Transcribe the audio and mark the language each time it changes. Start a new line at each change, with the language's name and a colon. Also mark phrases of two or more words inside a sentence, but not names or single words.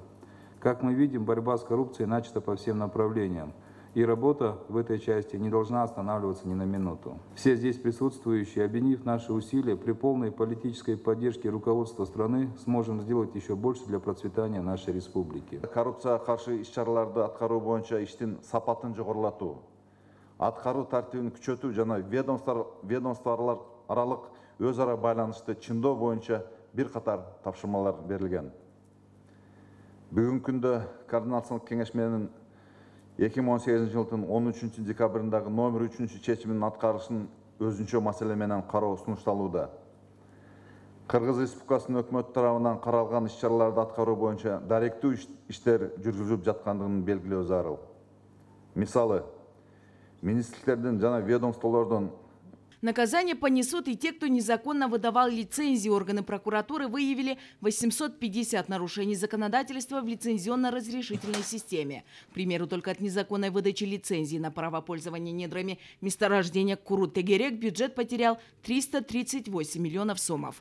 Russian: Как мы видим, борьба с коррупцией начата по всем направлениям. И работа в этой части не должна останавливаться ни на минуту. Все здесь присутствующие, объединив наши усилия, при полной политической поддержке руководства страны, сможем сделать еще больше для процветания нашей республики.
Kyrgyz: Коррупция каршы иш-чараларды аткаруу боюнча иштин сапатын жогорулатуу, аткаруу тартибин күчөтүү жана ведомстволор аралык өз ара байланышты чындоо боюнча бир катар тапшырмалар берилген. Бүгүнкү күндө координациялык кеңеш менен 2018 жылдын 13 декабрындагы номер 3 чечиминин аткарышын өзүнчө маселе менен кароо сунушталууда. Кыргыз Республикасынын өкмөтү тарабынан каралган иш-чараларды аткаруу боюнча даректүү иштер жүргүзүлүп жаткандыгын белгилөө зарыл. Мисалы, министрликтердин жана ведомстволордун
Russian: Наказание понесут и те, кто незаконно выдавал лицензии. Органы прокуратуры выявили 850 нарушений законодательства в лицензионно-разрешительной системе. К примеру, только от незаконной выдачи лицензии на право пользования недрами месторождения Курут-Тегерек бюджет потерял 338 миллионов сомов.